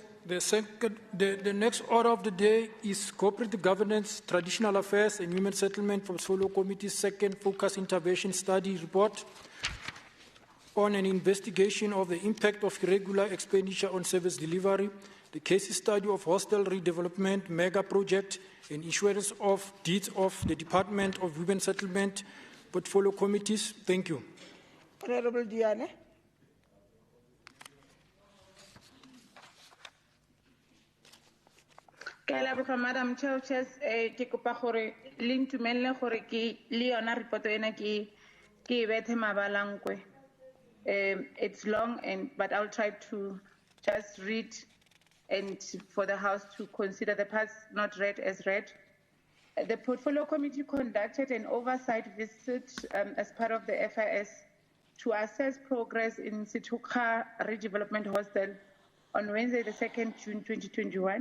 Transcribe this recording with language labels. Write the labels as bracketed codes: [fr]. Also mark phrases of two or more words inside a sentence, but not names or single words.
[en] The next order of the day is Cooperative Governance, Traditional Affairs and Human Settlement from Solo Committee's second Focus Intervention Study report on an investigation of the impact of irregular expenditure on service delivery, the case study of hostel redevelopment mega project, and issuance of deeds of the Department of Women Settlement portfolio committees. Thank you. Honorable Diane. Madam Chair of Chairs, [tn] ke kopa gore le ntumelle gore ke le yona report ena ke bethe mabalangwe. [en] It's long, but I'll try to just read and for the House to consider the parts not read as read. The Portfolio Committee conducted an oversight visit as part of the FIS to assess progress in Situka Redevelopment Hostel on Wednesday, the 2nd June 2021.